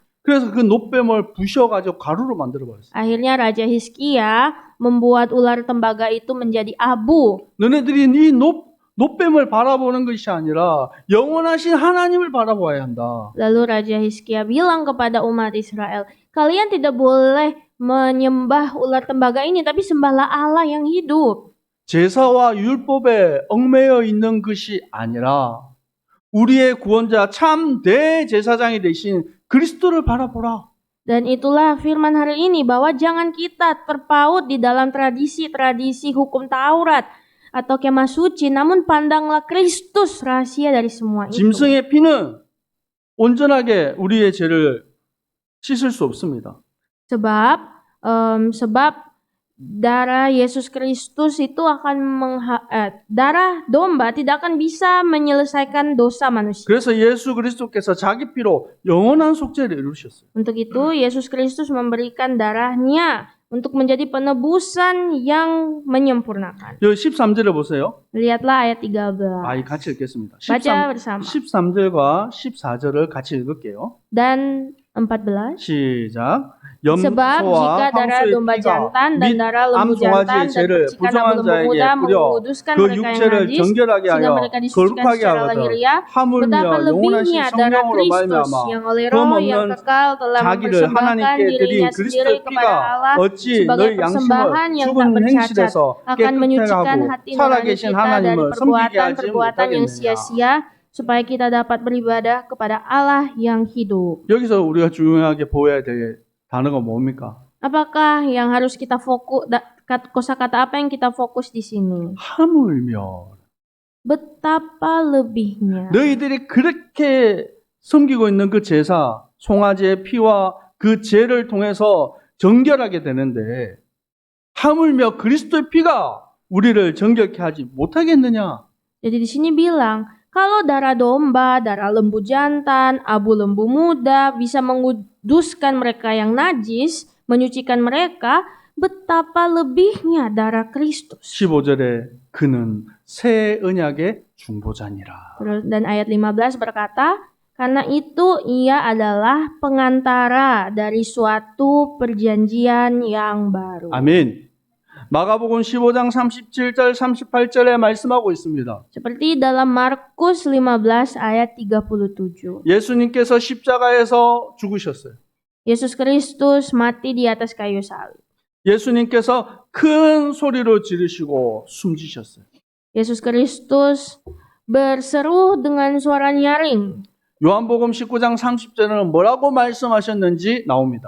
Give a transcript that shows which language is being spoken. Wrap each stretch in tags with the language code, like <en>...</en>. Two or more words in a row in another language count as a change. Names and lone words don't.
<ko>그래서 그 놋뱀을 부셔가지고 가루로 만들어버렸어요.</ko> <id>Akhirnya Raja Hizkia membuat ular tembaga itu menjadi abu.</id> <ko>너네들이 이 놋뱀을 바라보는 것이 아니라 영원하신 하나님을 바라보아야 한다.</ko> <id>Lalu Raja Hizkia bilang kepada umat Israel, kalian tidak boleh menyembah ular tembaga ini, tapi sembahlah Allah yang hidup.</id> <ko>제사와 율법에 얽매여 있는 것이 아니라 우리의 구원자 참 대제사장이 되신 그리스도를 바라보라.</ko> <id>Dan itulah firman hari ini, bahwa jangan kita terpaut di dalam tradisi-tradisi hukum Taurat atau kemah suci, namun pandanglah Kristus, rahasia dari semua itu.</id> <ko>짐승의 피는 온전하게 우리의 죄를 씻을 수 없습니다.</ko> <id>Sebab darah Yesus Kristus itu akan darah domba tidak akan bisa menyelesaikan dosa manusia.</id> <ko>그래서 예수 그리스도께서 자기 피로 영원한 속죄를 이루셨어요.</ko> <id>Untuk itu Yesus Kristus memberikan darahnya untuk menjadi penebusan yang menyempurnakan.</id> <ko>여기 13절에 보세요.</ko> <id>Lihatlah ayat 13.</id> <ko>같이 읽겠습니다.</ko> <id>Baca bersama.</id> <ko>13절과 14절을 같이 읽을게요.</ko> <id>Dan 14.</id> <ko>시작.</ko> <id>Sebab jika darah domba jantan dan darah lembu jantan dan percikan abu-lembu muda menguduskan</id> <ko>그</ko> <id>mereka yang</id> <ko>육체를</ko> <id>najis,</id> <ko>정결하게</ko> <id>sehingga</id> <ko>하여</ko> <id>mereka disucikan</id> <ko>거룩하게</ko> <id>secara</id> <ko>하거든</ko> <id>lahiriah,</id> <ko>하물며</ko> <id>betapa</id> <ko>영원하신</ko> <id>lebihnya darah</id> <ko>성령으로</ko> <id>Kristus</id> <ko>말미암아</ko> <id>yang oleh Roh yang</id> <ko>없는</ko> <id>kekal telah</id> <ko>자기를</ko> <id>mempersembahkan</id> <ko>하나님께 드린</ko> <id>dirinya sendiri</id> <ko>그리스도의</ko> <id>kepada Allah</id> <ko>피가 어찌</ko> <id>sebagai</id> <ko>너희</ko> <id>persembahan</id> <ko>양심을</ko> <id>yang tak</id> <ko>죽은</ko> <id>bercacat,</id> <ko>행실에서</ko> <id>akan menyucikan</id> <ko>깨끗하고</ko> <id>hati nurani</id> <ko>살아계신</ko> <id>kita dari</id> <ko>하나님을 섬기게 하지</ko> <id>perbuatan-perbuatan yang</id> <ko>못하겠느냐.</ko> <id>sia-sia, supaya kita dapat beribadah kepada Allah yang hidup.</id> <ko>여기서 우리가 중요하게 보여야 될 단어가 뭡니까?</ko> <id>Apakah yang harus kita fokus, kosakata apa yang kita fokus di sini?</id> <ko>하물며</ko> <id>Betapa lebihnya.</id> <ko>너희들이 그렇게 섬기고 있는 그 제사, 송아지의 피와 그 죄를 통해서 정결하게 되는데 하물며 그리스도의 피가 우리를 정결케 하지 못하겠느냐?</ko> <id>Jadi di sini bilang, kalau darah domba, darah lembu jantan, abu lembu muda bisa menguduskan mereka yang najis, menyucikan mereka, betapa lebihnya darah Kristus.</id> <ko>15절에 그는 새 언약의 중보자니라.</ko> <id>Dan ayat 15 berkata, karena itu ia adalah pengantara dari suatu perjanjian yang baru.</id> <ko>아멘. 마가복음 15장 37절 38절에 말씀하고 있습니다.</ko> <id>Seperti dalam Markus 15 ayat 37.</id> <ko>예수님께서 십자가에서 죽으셨어요.</ko> <id>Yesus Kristus mati di atas kayu salib.</id> <ko>예수님께서 큰 소리로 지르시고 숨지셨어요.</ko> <id>Yesus Kristus berseru dengan suara nyaring.</id> <ko>요한복음 19장 30절에는 뭐라고 말씀하셨는지 나옵니다.</ko>